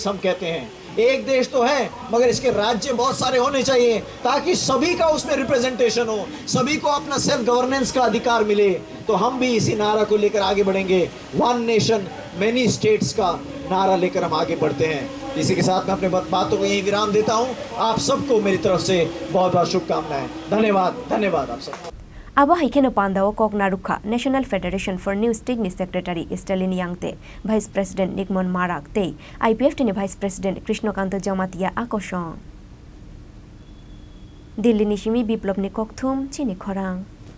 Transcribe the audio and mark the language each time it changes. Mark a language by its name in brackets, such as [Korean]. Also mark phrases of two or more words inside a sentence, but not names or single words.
[Hindi] हम कहते हैं एक देश तो है, मगर इसके राज्य बहुत सारे होने चाहिए, ताकि सभी का उसमें रिप्रेजेंटेशन हो, सभी को अपना [English] self governance [Hindi] का अधिकार मिले। तो हम भी इसी नारा को लेकर आगे बढ़ेंगे, [English] one nation many states [Hindi] का नारा लेकर हम आगे बढ़ते हैं। इसी के साथ मैं अपने बातों को यहीं विराम देता हूँ। आप सबको मेरी तरफ से बहुत बहुत शुभकामनाएं। धन्यवाद आप सब। [Kok Borok] Aba haikena pandao kok naruka National Federation for New State ni Secretary Stalin Yangte, Vice President Nikmon Marak te, IPFT ni Vice President Krishnakanta Jamatia Akoshong. Dilli ni Shimi Biplop ni Kokthum Chini Khorang.